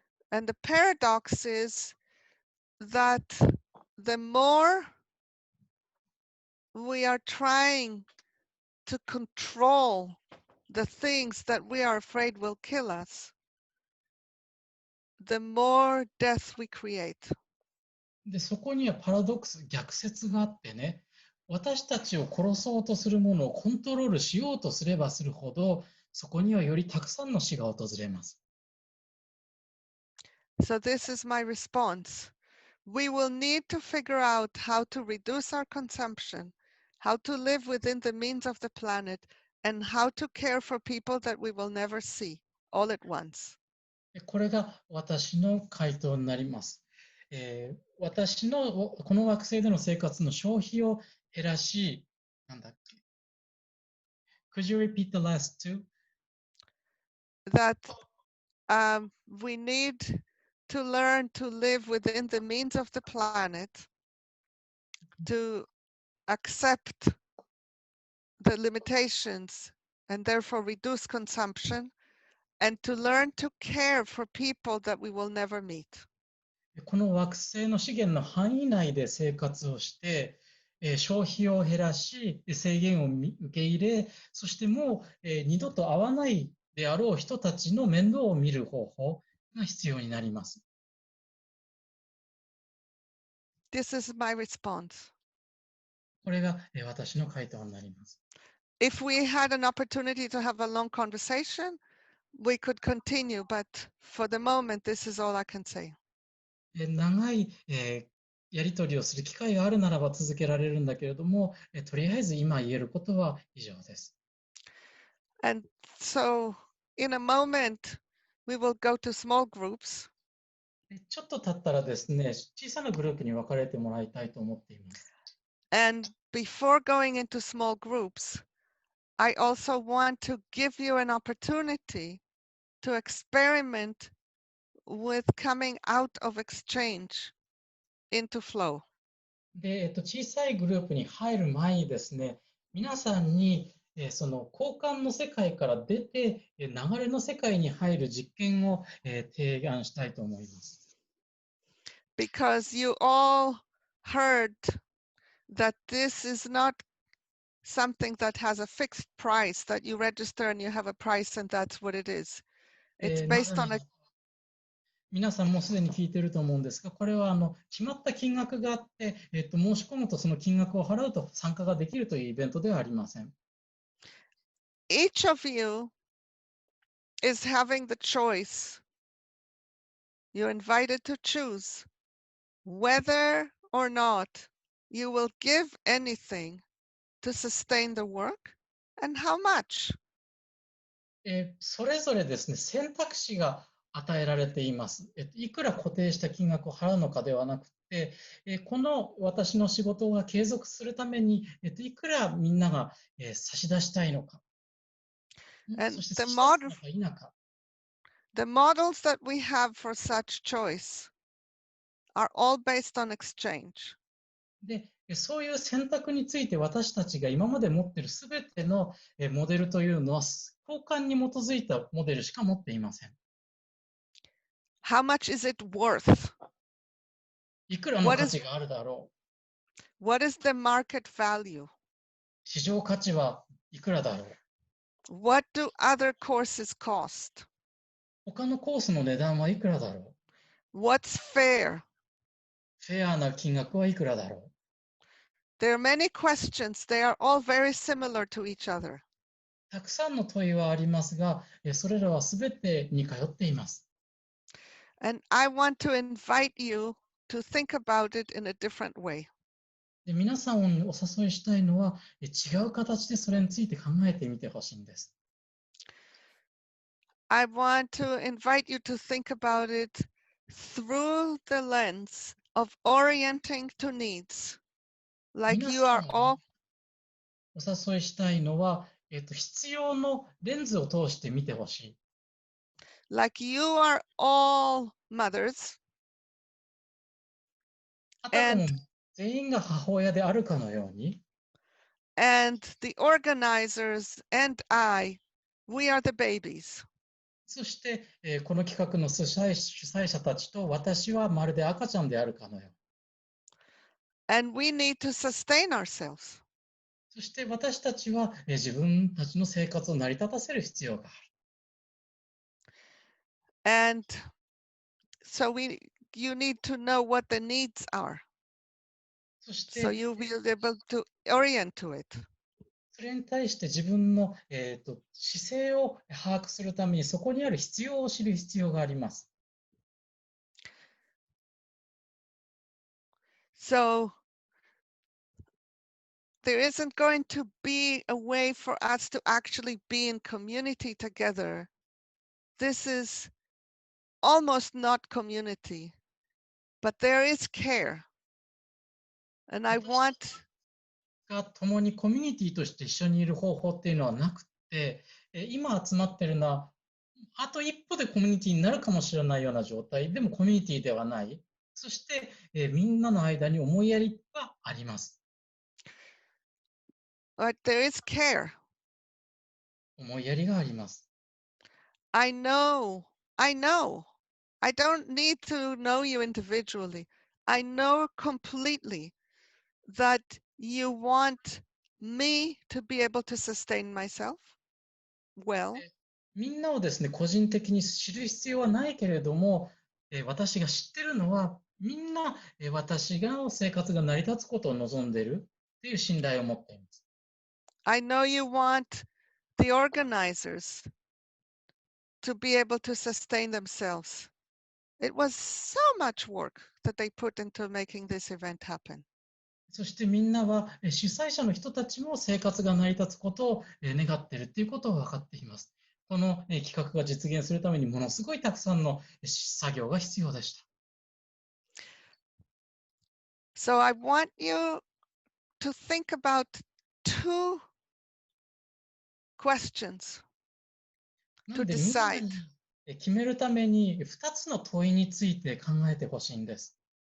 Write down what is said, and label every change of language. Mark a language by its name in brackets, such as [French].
[English] And the paradox is that the more we are trying to control the things that we are afraid will kill us, the more death we create. [Japanese] で、そこにはパラドックス、逆説があってね、私たちを殺そうとするものをコントロールしようとすればするほど、そこにはよりたくさんの死が訪れます。 [English] So this is my response. We will need to figure out how to reduce our consumption, how to live within the means of the planet, and how to care for people that we will never see all at once. [Japanese] これが私の回答になります。私のこの惑星での生活の消費を減らし、なんだっけ [English] Could you repeat the last two? That we need to learn to live within the means of the planet, to accept the limitations and therefore reduce consumption, and to learn to care for people that we will never meet. [Japanese] この惑星の資源の範囲内で生活をして、消費を減らし、制限を受け入れ、そしてもう二度と会わないであろう人たちの面倒を見る方法が必要になります。 [English] This is my response. [Japanese] これが私の回答になります。 [English] If we had an opportunity to have a long conversation, we could continue, but for the moment, this is all I can say. [Japanese] 長いやり取りをする機会があるならば続けられるんだけれども、とりあえず今言えることは以上です。 [English] And so, in a moment, we will go to small groups. [Japanese] ちょっと経ったらですね、小さなグループに分かれてもらいたいと思っています。 [English] And before going into small groups, I also want to give you an opportunity to experiment with coming out of exchange into flow. [Japanese] で、小さいグループに入る前にですね、皆さんにその交換の世界から出て流れの世界に入る実験を提案したいと思います。 [English] Because you all heard that this is not something that has a fixed price, that you register and you have a price and that's what it is. It's based on a [Japanese] 皆さんもすでに聞いていると思うんですが、これは決まった金額があって、申し込むとその金額を払うと参加ができるというイベントではありません。 [English] Each of you is having the choice. You're invited to choose whether or not you will give anything to sustain the work and how much. [Japanese] それぞれですね、選択肢が与えられています。いくら固定した金額を払うのかではなくて、この私の仕事が継続するために、いくらみんなが差し出したいのか。そして差し出すのか否か。 [English] The models that we have for such choice are all based on exchange. [Japanese] で、そういう選択について私たちが今まで持っているすべてのモデルというのは交換に基づいたモデルしか持っていません。 [English] How much is it worth? [Japanese] いくらの価値があるだろう。 [English] What is the market value? [Japanese] 市場価値はいくらだろう。 [English] What do other courses cost? [Japanese] 他のコースの値段はいくらだろ [English] う。What's fair? [Japanese] フェアな金額はいくらだろう。 [English] There are many questions. They are all very similar to each other. [Japanese] たくさんの問いはありますが、それらはすべて似通っています。 [English] And I want to invite you to think about it in a different way. [Japanese] で、皆さんをお誘いしたいのは、違う形でそれについて考えてみてほしいんです。 [English] I want to invite you to think about it through the lens of orienting to needs. Like you are all [Japanese] お誘いしたいのは、必要のレンズを通して見てほしい。 [English] Like you are all mothers. [Japanese] あたかも全員が母親であるかのように。 [English] And the organizers and I, we are the babies. [Japanese] そして、この企画の主催者たちと私はまるで赤ちゃんであるかのように。 [English] And we need to sustain ourselves. [Japanese] そして私たちは自分たちの生活を成り立たせる必要がある。 [English] And so you need to know what the needs are. [Japanese] そして、 [English] so you will be able to orient to it. [Japanese] それに対して自分の、姿勢を把握するためにそこにある必要を知る必要があります。 [English] So there isn't going to be a way for us to actually be in community together this is almost not community, but there is care. And I want [Japanese] が共にコミュニティとして一緒にいる方法っていうのはなくて、今集まってるのはあと一歩でコミュニティになるかもしれないような状態でもコミュニティではない。そして、みんなの間に思いやりがあります。 [English] but there is care. [Japanese] 思いやりがあります。 [English] I know. I don't need to know you individually. I know completely that you want me to be able to sustain myself well. [Japanese] みんなをですね、個人的に知る必要はないけれども、私が知ってるのは、みんな、私が生活が成り立つことを望んでいるという信頼を持っています。 [English] I know you want the organizers to be able to sustain themselves. It was so much work that they put into making this event happen. [Japanese] そしてみんなは主催者の人たちも生活が成り立つことを願っているということを分かっています。この企画が実現するためにものすごいたくさんの作業が必要でした。 [English] So I want you to think about two questions [Japanese] な [English] to [Japanese] のでみんな [English] decide. [Japanese] に決めるために2つの問いについて考えてほしいんです。